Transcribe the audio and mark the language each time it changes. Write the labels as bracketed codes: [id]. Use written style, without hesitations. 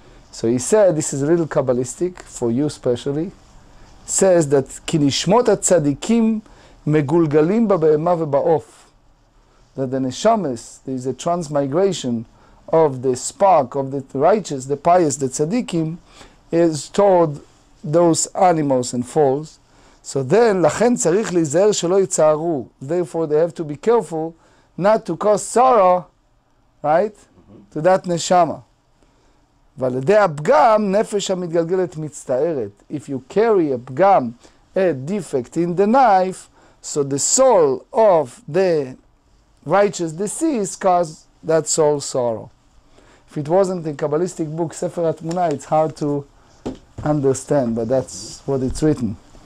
[en] So he said, this is a little Kabbalistic, for you especially, says that [he] כי נשמות הצדיקים מגולגלים בבהמה ובעוף. [en] That the neshamas, there is a transmigration of the spark of the righteous, the pious, the tzaddikim, is toward those animals and foals. So then, [he] לכן צריך להיזהר שלא יצערו. [en] Therefore, they have to be careful not to cause sorrow, right, to that neshama. [he] ועל ידי הפגם, נפש המתגלגלת מצטערת. [en] If you carry a פגם, a defect in the knife, so the soul of the righteous deceased cause that soul sorrow. If it wasn't in Kabbalistic book, Sefer HaTmuna, it's hard to understand, but that's what it's written.